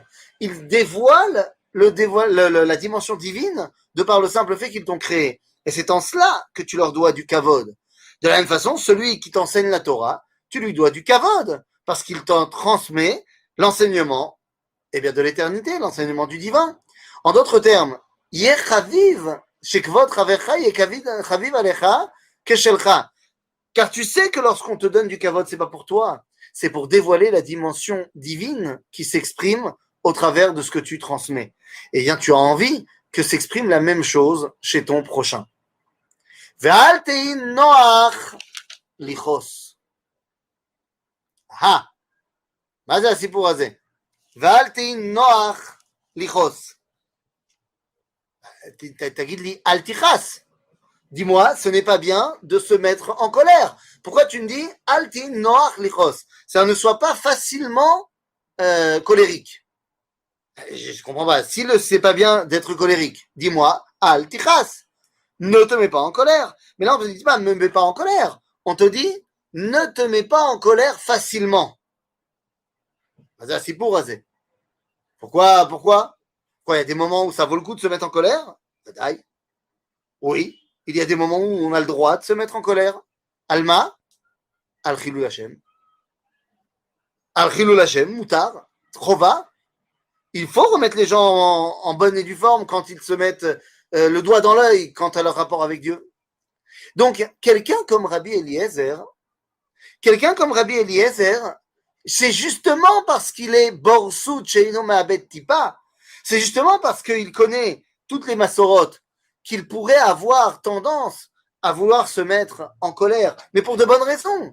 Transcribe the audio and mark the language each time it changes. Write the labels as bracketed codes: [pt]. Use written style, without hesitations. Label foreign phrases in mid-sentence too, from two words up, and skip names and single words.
[fr] Ils dévoilent la dimension divine de par le simple fait qu'ils t'ont créé. Et c'est en cela que tu leur dois du kavod. De la même façon, celui qui t'enseigne la Torah, tu lui dois du kavod, parce qu'il t'en transmet l'enseignement de l'éternité, l'enseignement du divin. En d'autres termes, [he] יהי חביב, שכבוד חברך, יהי חביב עליך, כשלך. [fr] Car tu sais que lorsqu'on te donne du kavod, c'est pas pour toi, c'est pour dévoiler la dimension divine qui s'exprime au travers de ce que tu transmets. Et bien, tu as envie que s'exprime la même chose chez ton prochain. [he] ואל תהי נוח לכעוס. Ah, מה זה הסיפור הזה? ואל תהי נוח לכעוס. תגיד לי, אל תכעס. [fr] Dis-moi, ce n'est pas bien de se mettre en colère. Pourquoi tu me dis [he] אל תהי נוח לכעוס? [fr] Ça ne soit pas facilement colérique. Je comprends pas. Si c'est pas bien d'être colérique, dis-moi [he] אל תכעס. [fr] Ne te mets pas en colère. Mais là, on ne te dit pas ne me mets pas en colère. On te dit ne te mets pas en colère facilement. C'est pour raser. Pourquoi il y a des moments où ça vaut le coup de se mettre en colère? Oui. Il y a des moments où on a le droit de se mettre en colère. [he] Alma, על חילול השם. על חילול השם, מותר, חובה. [fr] Il faut remettre les gens en bonne et due forme quand ils se mettent le doigt dans l'œil quant à leur rapport avec Dieu. Donc, quelqu'un comme Rabbi Eliezer, c'est justement parce qu'il est [he] בור סוד שאינו מאבד טיפה, [fr] c'est justement parce qu'il connaît toutes les massorotes qu'il pourrait avoir tendance à vouloir se mettre en colère, mais pour de bonnes raisons.